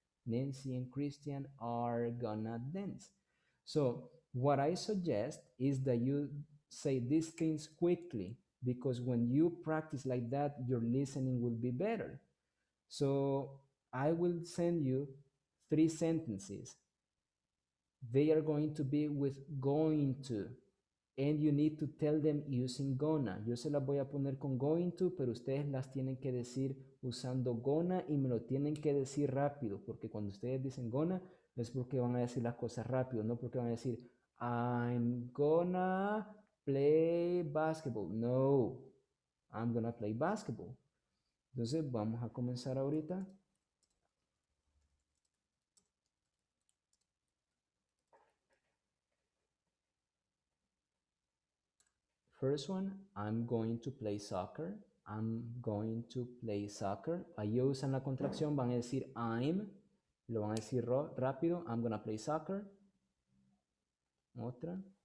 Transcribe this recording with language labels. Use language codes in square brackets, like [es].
[en] Nancy and Christian are gonna dance. So what I suggest is that you say these things quickly, because when you practice like that, your listening will be better. So I will send you 3 sentences. They are going to be with going to, and you need to tell them using gonna. [es] Yo se las voy a poner con going to, pero ustedes las tienen que decir usando gonna y me lo tienen que decir rápido, porque cuando ustedes dicen gonna es porque van a decir las cosas rápido, no porque van a decir [en] I'm gonna play basketball. No, I'm gonna play basketball. [es] Entonces vamos a comenzar ahorita. [en] First one, I'm going to play soccer. I'm going to play soccer. [es] Ahí usan la contracción, van a decir I'm, lo van a decir rápido. [en] I'm gonna play soccer. [es] Otra.